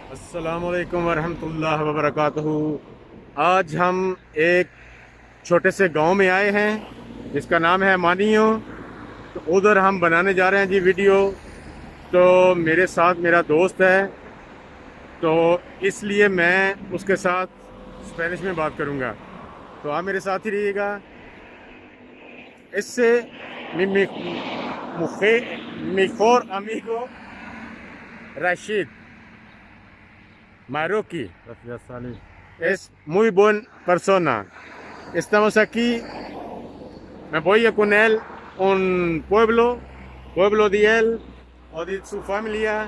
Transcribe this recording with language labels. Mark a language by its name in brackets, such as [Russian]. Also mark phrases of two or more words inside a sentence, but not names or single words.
[Arabic] السلام عليكم ورحمة الله وبركاته. [Hindi] आज हम एक छोटे से गांव में आए हैं जिसका नाम है मानियो। तो उधर हम बनाने जा रहे हैं जी वीडियो। तो मेरे साथ मेरा दोस्त है, तो इसलिए मैं उसके साथ स्पेनिश में बात करूंगा। तो आप मेरे साथ ही रहिएगा। इससे [Spanish] mi, mi, mejor amigo Rashid Marroquí Gracias, Ali. es muy buena persona. Estamos aquí, me voy con él un pueblo de él o de su familia.